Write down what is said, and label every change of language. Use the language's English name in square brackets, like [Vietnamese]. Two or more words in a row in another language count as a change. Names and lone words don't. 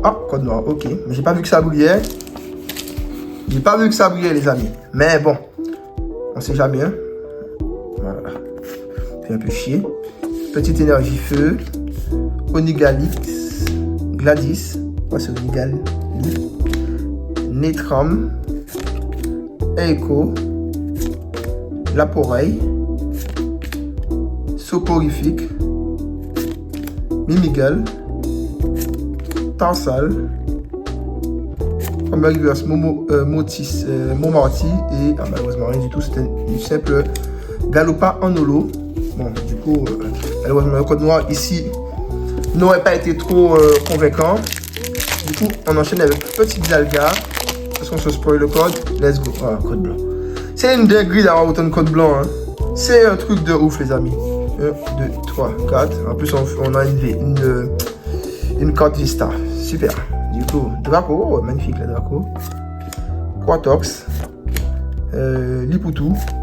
[French] Ah code noir ok. Mais j'ai pas vu que ça brillait. Les amis. Mais bon. On sait jamais hein. Voilà. Un peu chier. Petite énergie feu. Onigalix. Gladys. Ouais, c'est Onigal. Netram. Echo. Laporeille. Soporifique. Mimigal. Tarsal. Première reverse Motis. Momarty. Et malheureusement rien du tout. C'était une simple Galopa en holo. Bon, du coup, malheureusement, le code noir ici n'aurait pas été trop convaincant. Du coup, on enchaîne avec Petit Xalga. Parce qu'on se spoil le code. [English] Let's go. [French] Ah, code blanc. C'est une dinguerie d'avoir autant de code blanc. Hein. C'est un truc de ouf, les amis. 1, 2, 3, 4. En plus, on a une carte Vista. Super. Du coup, Draco. Oh, magnifique, la Draco. Quatox. Liputu.